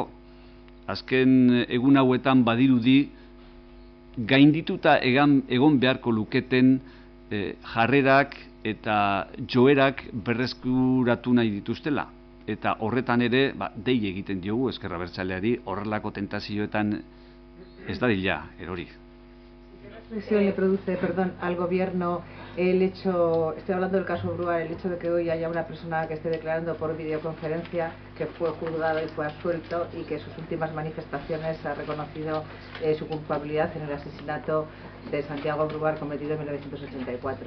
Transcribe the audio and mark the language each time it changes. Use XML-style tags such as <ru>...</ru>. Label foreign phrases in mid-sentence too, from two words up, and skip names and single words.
<eu>Azken egun hauetan badirudi gaindituta egon beharko luketen jarrerak eta joerak berreskuratu nahi dituztela. Eta horretan ere dei egiten diogu ezkerra abertzaleari horrelako tentazioetan ez dadila erori.</eu> <es>¿Qué reflexión le produce, perdón, al gobierno el hecho, estoy hablando del caso Brouard, el hecho de que hoy haya una persona que esté declarando por videoconferencia que fue juzgado y fue absuelto y que en sus últimas manifestaciones ha reconocido su culpabilidad en el asesinato de Santiago Brouard cometido en 1984?</es>